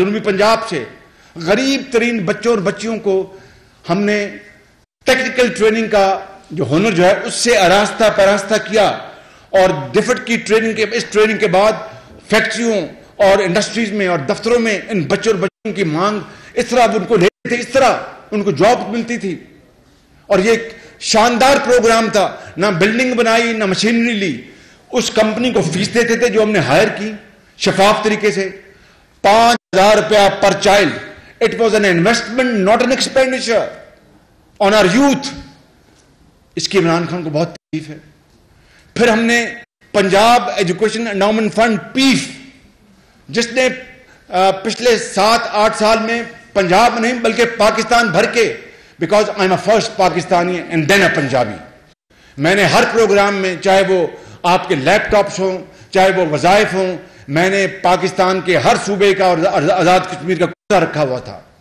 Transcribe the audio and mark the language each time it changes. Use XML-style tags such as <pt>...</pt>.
<ur>جنوبی پنجاب سے غریب ترین بچوں اور بچیوں کو ہم نے ٹیکنیکل ٹریننگ کا جو ہنر جو ہے اس سے آراستہ پراستہ کیا, اور ڈفٹ کی ٹریننگ کے اس ٹریننگ کے بعد فیکٹریوں اور انڈسٹریز میں اور دفتروں میں ان بچوں اور بچوں کی مانگ اس طرح ان کو لیتے تھے, اس طرح ان کو جاب ملتی تھی. اور یہ ایک شاندار پروگرام تھا, نہ بلڈنگ بنائی نہ مشینری لی, اس کمپنی کو فیس دیتے تھے جو ہم نے ہائر کی شفاف طریقے سے, 5,000 روپیہ پر child.</ur> <en>It was an investment, not an expenditure on our youth.</en> <ur>اس کی عمران خان کو بہت تکلیف ہے. پھر ہم نے پنجاب ایجوکیشن انڈاؤمنٹ فنڈ پیف جس نے پچھلے 7-8 سال میں پنجاب میں نہیں بلکہ پاکستان بھر کے،</ur> <en>because I am a first Pakistani and then a Punjabi,</en> <ur>میں نے ہر پروگرام میں، چاہے وہ آپ کے لیپ ٹاپس ہوں، چاہے وہ وظائف ہوں، میں نے پاکستان کے ہر صوبے کا اور آزاد کشمیر کا کوٹہ رکھا ہوا تھا.</ur>